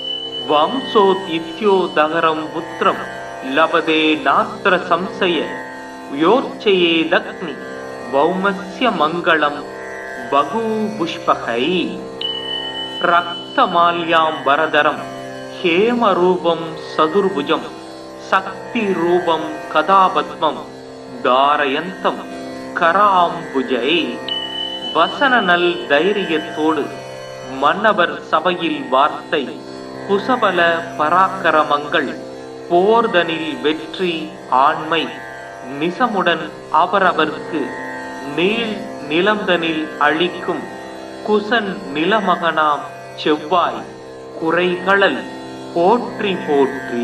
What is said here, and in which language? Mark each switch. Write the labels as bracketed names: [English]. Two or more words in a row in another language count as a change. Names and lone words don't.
[Sanskrit] वंशोदित्योदहरं पुत्रं लभते नात्र संशय योर्चयेदग्नि भौमस्य मङ्गलं बहुपुष्पकै। रक्तमाल्याम्बरधरं हेमरूपं सदुर्भुजं शक्तिरूपं कदापद्मं धारयन्तं कराम्बुजै। [Tamil] வசனநல் தைரியத்தோடு மன்னவர் சபையில் வார்த்தை குசபல பராக்கிரமங்கள் போர்தனில் வெற்றி ஆண்மை நிசமுடன் அவரவர்க்கு நீள் நிலம்தனில் அளிக்கும் குசன் நிலமகனாம் செவ்வாய் குறைகளல் போற்றி போற்றி।